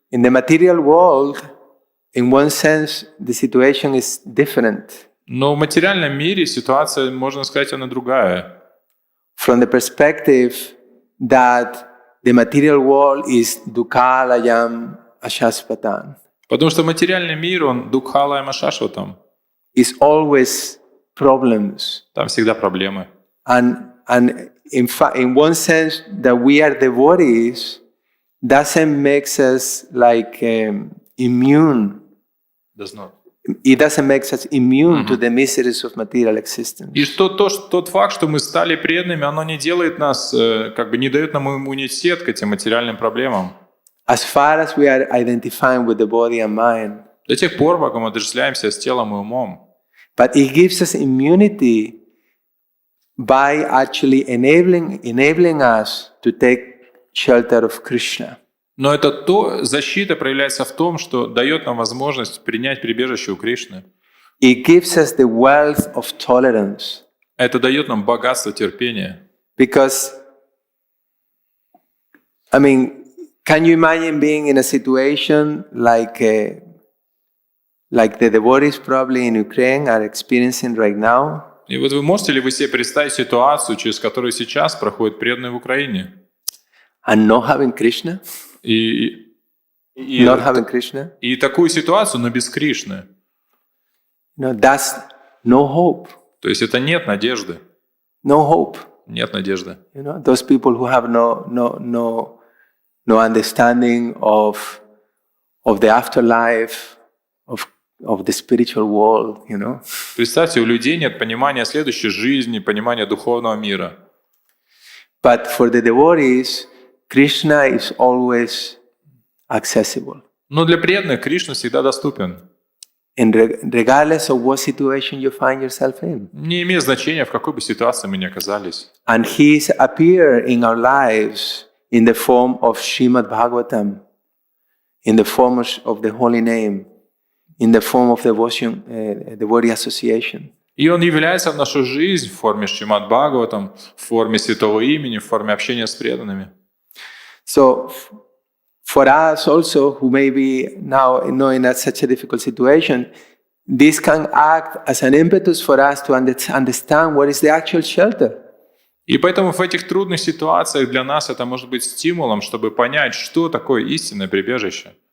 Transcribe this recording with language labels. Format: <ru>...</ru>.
<en>In the material world, in one sense, the situation is different.</en> <ru>Но в материальном мире ситуация, можно сказать, она другая.</ru> <en>From the perspective that the material world is dukkhalayam ashashvatan.</en> <ru>Потому что материальный мир, он дукхалаям ашашватам.</ru> <en>Is always problems.</en> <ru>Там всегда проблемы.</ru> <en>And in fact, in one sense, that we are devotees doesn't make us like immune. Does not. It doesn't make us immune to the miseries of material existence.</en> <ru>И тот факт, что мы стали преданными, оно не делает нас, не дает нам иммунитет к этим материальным проблемам.</ru> <en>As far as we are identifying with the body and mind,</en> <ru>До тех пор, пока мы отождествляемся с телом и умом.</ru> <en>But it gives us immunity by actually enabling us to take shelter of Krishna.</en> <ru>Но защита проявляется в том, что дает нам возможность принять прибежище у Кришны.</ru> <en>It gives us the wealth of tolerance.</en> <ru>Это дает нам богатство терпения.</ru> <en>Because, I mean, can you imagine being in a situation like the devotees probably in Ukraine are experiencing right now?</en> <ru>И вот вы можете ли вы себе представить ситуацию, через которую сейчас проходят преданные в Украине?</ru> <en>And not having Krishna? Not having Krishna?</en> <ru>И такую ситуацию, но без Кришны.</ru> <en>No, that's no hope.</en> <ru>То есть это нет надежды.</ru> <en>No hope.</en> <ru>Нет надежды.</ru> <en>You know, those people who have no understanding of the afterlife, of the spiritual world, you know.</en> <ru>Представьте, у людей нет понимания следующей жизни, понимания духовного мира.</ru> <en>But for the devotees, Krishna is always accessible.</en> <ru>Но для преданных Кришна всегда доступен.</ru> <en>And regardless of what situation you find yourself in.</en> <ru>Не имеет значения, в какой бы ситуации мы ни оказались.</ru> <en>And He's appeared in our lives in the form of Shrimad-bhagavatam, in the form of the holy name, in the form of devotion, devotee association.</en> <ru>И Он является в нашу жизнь в форме Шримад-бхагаватам, в форме святого имени, в форме общения с преданными.</ru> <en>So, for us also, who may be now in such a difficult situation, this can act as an impetus for us to understand what is the actual shelter.</en> <ru>И поэтому в этих трудных ситуациях для нас это может быть стимулом, чтобы понять, что такое истинное прибежище.</ru>